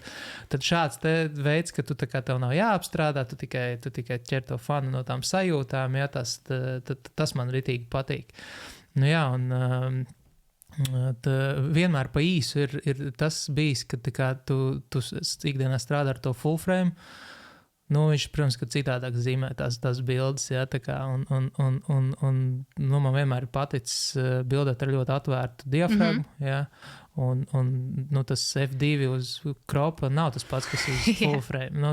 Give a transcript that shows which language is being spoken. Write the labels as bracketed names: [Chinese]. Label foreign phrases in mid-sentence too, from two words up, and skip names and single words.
[Latvian] Tad šāds te veids, ka tev nav jāapstrādā, tu tikai ķer to fanu no tām sajūtām, jā, tas man ritīgi patīk. Vienmēr pa īsu ir tas bijis, ka tu ikdienā strādā ar to [English] full frame. [Latvian] Viņš, protams, ka citādāk zīmē tās bildes, jā, un man vienmēr ir paticis bildēt ar ļoti atvērtu diafragmu, jā. Un tas F2 uz kropa nav tas pats, kas uz [English] full frame.